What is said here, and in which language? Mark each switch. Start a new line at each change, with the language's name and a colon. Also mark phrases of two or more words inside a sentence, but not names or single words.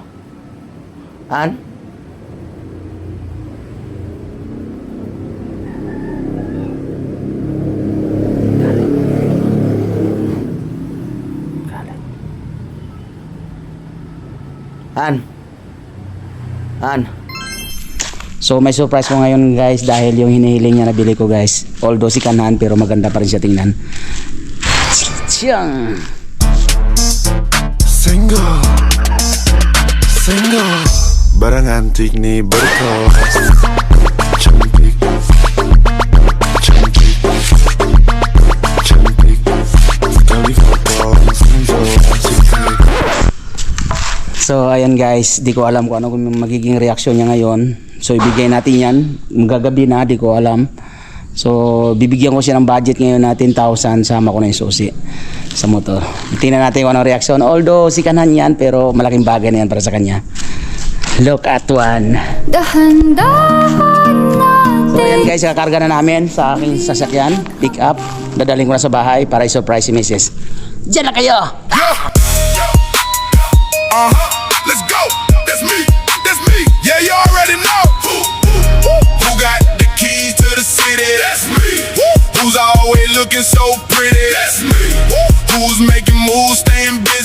Filipino: Han? Han? Han? So may surprise ko ngayon guys dahil yung hinihiling niya nabili ko guys. Although si Kanhan pero maganda pa rin siya tingnan. Tiyang! Single Barang antik nih berkos Cantik Sekali foto single asik. So ayan guys, di ko alam kung ano magiging reaksyon niya ngayon. So ibigay natin yan, magagabi na, di ko alam. So bibigyan ko siya ng budget ngayon na 10,000, sama ko na yung susi sa motor. Tingnan natin kung anong reaksyon. Although si Kanhan yan, pero malaking bagay na yan para sa kanya.
English: Look at one.
Filipino: So ayan guys, kakarga na namin sa aking sasakyan,
English: pick up.
Filipino: Dadaling ko na sa bahay para i-surprise si Mrs. Diyan na kayo!
English: Let's go. That's me. Yeah, you already know. Who got the keys to the city? That's me. Who's always looking so pretty? That's me. Who's making moves, staying busy?